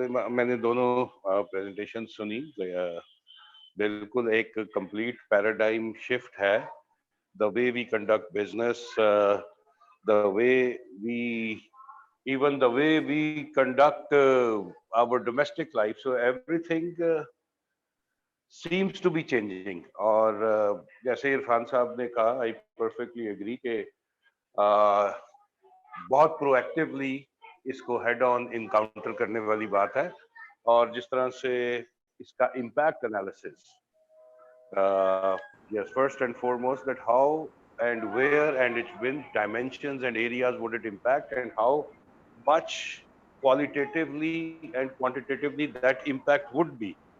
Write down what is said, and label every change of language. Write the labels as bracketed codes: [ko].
[hi] मैंने दोनों प्रेजेंटेशन सुनी। बिल्कुल एक कंप्लीट पैराडाइम शिफ्ट है। [en] The way we conduct business, the way we even the way we conduct our domestic life. So everything seems to be changing. [hi] और जैसे इरफान साहब ने कहा, [en] I perfectly agree [hi] कि बहुत प्रोएक्टिवली इसको हेड ऑन इनकाउंटर करने वाली बात है। और जिस तरह से इसका impact analysis, [en] yes, first and foremost, that how and where and its which dimensions and areas would it impact, and how much qualitatively and quantitatively that impact would be.